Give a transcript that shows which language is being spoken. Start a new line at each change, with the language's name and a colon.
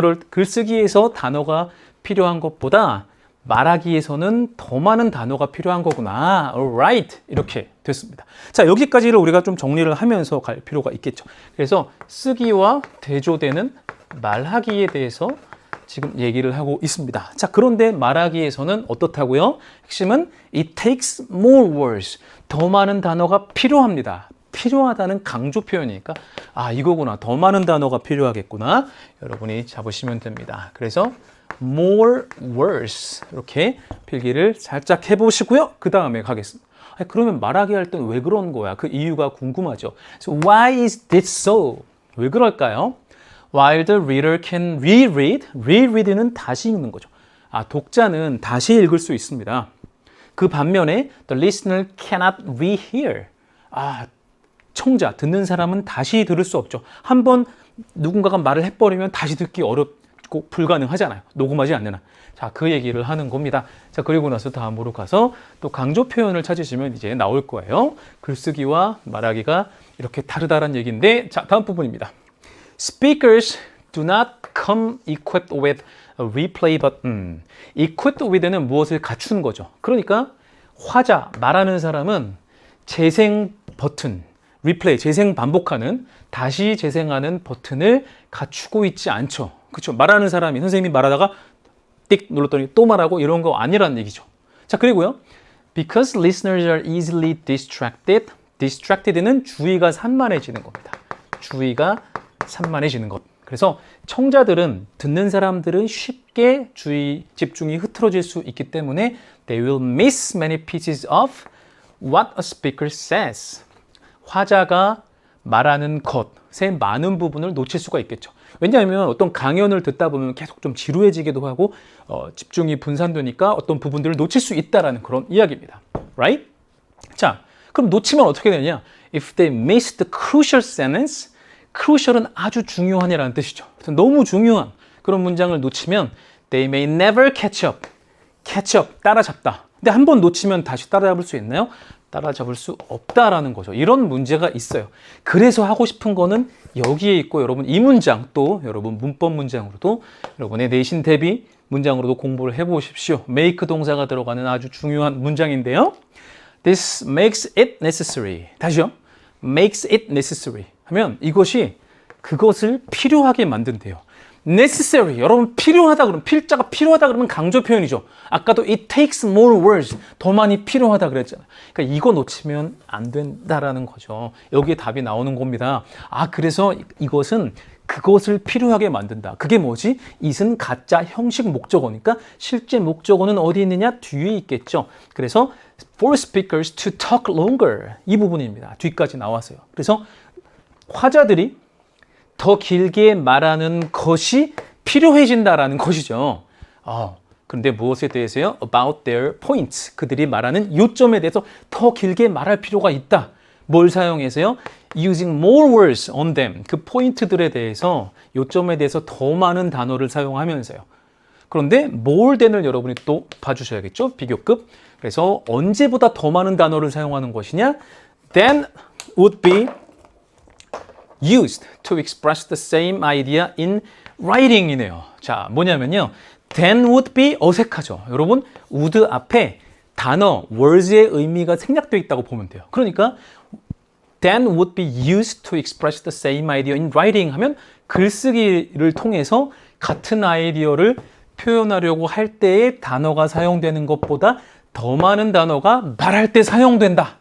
Korean: 글쓰기에서 단어가 필요한 것보다 말하기에서는 더 많은 단어가 필요한 거구나.
English: Alright.
Korean: 이렇게 됐습니다. 자, 여기까지를 우리가 좀 정리를 하면서 갈 필요가 있겠죠. 그래서 쓰기와 대조되는 말하기에 대해서 지금 얘기를 하고 있습니다. 자, 그런데 말하기에서는 어떻다고요? 핵심은
English: it takes more words.
Korean: 더 많은 단어가 필요합니다. 필요하다는 강조 표현이니까 이거구나. 더 많은 단어가 필요하겠구나. 여러분이 잡으시면 됩니다. 그래서 more words 이렇게 필기를 살짝 해보시고요. 그 다음에 가겠습니다. 그러면 말하기 할 땐 왜 그런 거야? 그 이유가 궁금하죠.
English: So why is this so?
Korean: 왜 그럴까요?
English: While the reader can reread는
Korean: 다시 읽는 거죠. 독자는 다시 읽을 수 있습니다. 그 반면에
English: the listener cannot rehear.
Korean: 청자, 듣는 사람은 다시 들을 수 없죠. 한번 누군가가 말을 해버리면 다시 듣기 어렵고 불가능하잖아요. 녹음하지 않는 한. 자, 그 얘기를 하는 겁니다. 자, 그리고 나서 다음으로 가서 또 강조 표현을 찾으시면 이제 나올 거예요. 글쓰기와 말하기가 이렇게 다르다는 얘기인데, 자, 다음 부분입니다.
English: Speakers do not come equipped with a replay button.
Korean: equipped with는 무엇을 갖춘 거죠. 그러니까 화자, 말하는 사람은 재생 버튼, replay, 재생 반복하는, 다시 재생하는 버튼을 갖추고 있지 않죠. 그렇죠? 말하는 사람이 선생님이 말하다가 띡 눌렀더니 또 말하고 이런 거 아니라는 얘기죠. 자, 그리고요.
English: Because listeners are easily distracted.
Korean: Distracted는 주의가 산만해지는 겁니다. 주의가 산만해지는 것. 그래서 청자들은 듣는 사람들은 쉽게 집중이 흐트러질 수 있기 때문에
English: they will miss many pieces of what a speaker says.
Korean: 화자가 말하는 것의 많은 부분을 놓칠 수가 있겠죠. 왜냐하면 어떤 강연을 듣다 보면 계속 좀 지루해지기도 하고 집중이 분산되니까 어떤 부분들을 놓칠 수 있다라는 그런 이야기입니다.
English: Right?
Korean: 자, 그럼 놓치면 어떻게 되냐?
English: If they miss the crucial sentence, crucial은
Korean: 아주 중요한이라는 뜻이죠. 너무 중요한 그런 문장을 놓치면
English: they may never catch up.
Korean: catch up, 따라잡다. 근데 한 번 놓치면 다시 따라잡을 수 있나요? 따라잡을 수 없다라는 거죠. 이런 문제가 있어요. 그래서 하고 싶은 거는 여기에 있고 여러분 이 문장 또 여러분 문법 문장으로도 여러분의 내신 대비 문장으로도 공부를 해보십시오. make 동사가 들어가는 아주 중요한 문장인데요.
English: This makes it necessary.
Korean: 다시요.
English: makes it necessary
Korean: 하면 이것이 그것을 필요하게 만든대요.
English: necessary.
Korean: 여러분 필요하다 그러면 필자가 필요하다 그러면 강조 표현이죠.
English: 아까도 it takes more words.
Korean: 더 많이 필요하다 그랬잖아요. 그러니까 이거 놓치면 안 된다라는 거죠. 여기에 답이 나오는 겁니다. 아, 그래서 이것은 그것을 필요하게 만든다. 그게 뭐지? it은 가짜 형식 목적어니까 실제 목적어는 어디 있느냐? 뒤에 있겠죠. 그래서
English: for speakers to talk longer.
Korean: 이 부분입니다. 뒤까지 나왔어요. 그래서 화자들이 더 길게 말하는 것이 필요해진다라는 것이죠. 그런데 무엇에 대해서요?
English: About their points.
Korean: 그들이 말하는 요점에 대해서 더 길게 말할 필요가 있다. 뭘 사용해서요?
English: Using more words on them.
Korean: 그 포인트들에 대해서 요점에 대해서 더 많은 단어를 사용하면서요. 그런데 more than을 여러분이 또 봐주셔야겠죠? 비교급. 그래서 언제보다 더 많은 단어를 사용하는 것이냐?
English: Than would be used to express the same idea in writing이네요.
Korean: 자, 뭐냐면요.
English: than would be
Korean: 어색하죠. 여러분, would 앞에 단어, words의 의미가 생략되어 있다고 보면 돼요. 그러니까
English: than would be used to express the same idea in writing
Korean: 하면 글쓰기를 통해서 같은 아이디어를 표현하려고 할 때의 단어가 사용되는 것보다 더 많은 단어가 말할 때 사용된다.